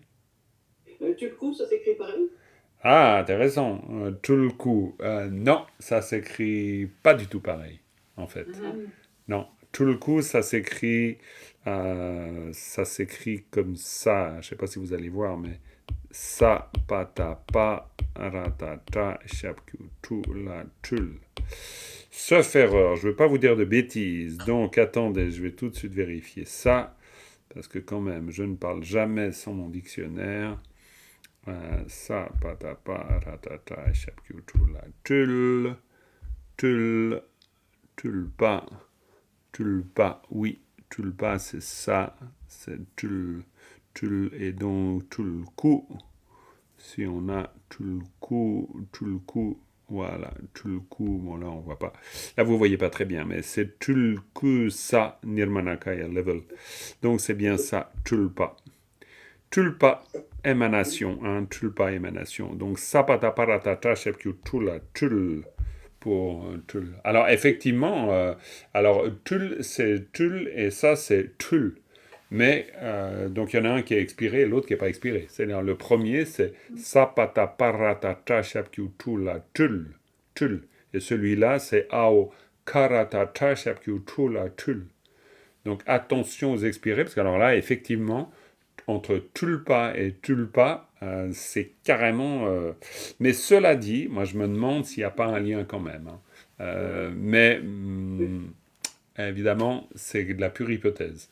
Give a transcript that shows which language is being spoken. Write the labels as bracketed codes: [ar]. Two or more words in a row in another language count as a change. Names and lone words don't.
[fr] Tulku, ça s'écrit pareil? Ah, intéressant. Tulku, non, ça s'écrit pas du tout pareil, en fait. Non, Tulku, ça s'écrit comme ça. Je ne sais pas si vous allez voir, mais [bo] sa pata pa ratata shapku la tul. [fr] Sauf erreur, je ne veux pas vous dire de bêtises. Donc attendez, je vais tout de suite vérifier ça parce que quand même, je ne parle jamais sans mon dictionnaire. [bo] Sa pata pa ratata shapku la tul tulpa. [fr] Tulpa, oui, tulpa c'est ça, c'est tul, et donc tulku, si on a tulku, voilà, tulku, bon là on voit pas, là vous voyez pas très bien, mais c'est tulku [bo] sa nirmanakaya [fr] level, donc c'est bien ça, tulpa. Tulpa, émanation, hein, tulpa, émanation, donc [bo] sapata paratata shepkyu tula, [fr] tul, pour tul. Alors effectivement, alors tul c'est tul et ça c'est tul. Mais donc il y en a un qui est expiré et l'autre qui n'est pas expiré. C'est-à-dire le premier c'est [bo] sapata parata tashapkyu tula [fr] tul tul. Et celui-là c'est [bo] ao karata tashapkyu tula [fr] tul. Donc attention aux expirés parce qu'alors là effectivement entre tulpa et tulpa, c'est carrément... Mais cela dit, moi je me demande s'il n'y a pas un lien quand même. Hein. Mais évidemment, c'est de la pure hypothèse.